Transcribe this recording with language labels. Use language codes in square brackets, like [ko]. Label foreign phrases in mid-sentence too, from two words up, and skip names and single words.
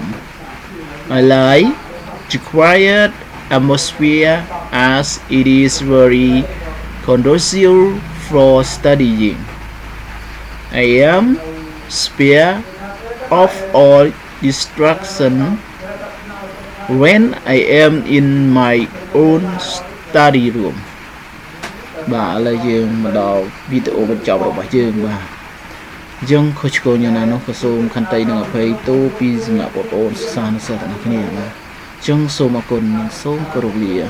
[en] I like the quiet atmosphere as it is very conducive for studying. I am spare of all distraction when I am in my own study room [km] បាទឥឡូវយើងមកដល់វីដេអូបញ្ចប់របស់យើងបាទយើងខុសឆ្គងយ៉ាងណានោះក៏សូមខន្តីនឹងអភ័យទោសពីសំណាក់បងប្អូនសិស្សានុសិស្សទាំងអស់គ្នាបាទចឹងសូមអរគុណនិងសូមគោរពលា